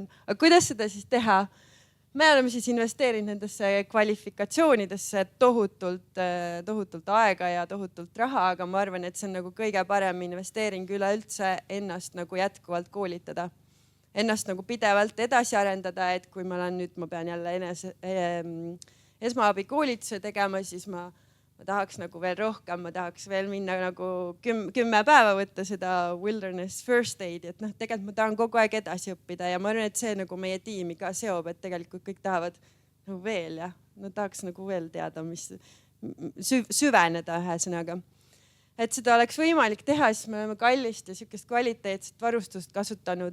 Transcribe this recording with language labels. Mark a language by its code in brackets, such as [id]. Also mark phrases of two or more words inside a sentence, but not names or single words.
[et] Aga kuidas seda siis teha? Me oleme siis investeerinud nendesse kvalifikatsioonidesse tohutult aega ja tohutult raha, aga ma arvan, et see on nagu kõige parem investeering üleüldse ennast nagu jätkuvalt koolitada. Ennast nagu pidevalt edasi arendada, et kui ma pean jälle esmaabikoolituse tegema, siis ma tahaks nagu veel rohkem, ma tahaks veel minna nagu 10 päeva võtta seda [en] wilderness first aid, [et] et tegelikult ma tahan kogu aeg edasi õppida ja ma arvan, et see nagu meie tiimi ka seob, et tegelikult kõik tahavad nagu veel ja nad tahaks nagu veel teada, mis süveneda ühesõnaga. Et seda oleks võimalik teha, siis me oleme kallist ja siukest kvaliteetset varustust kasutanud.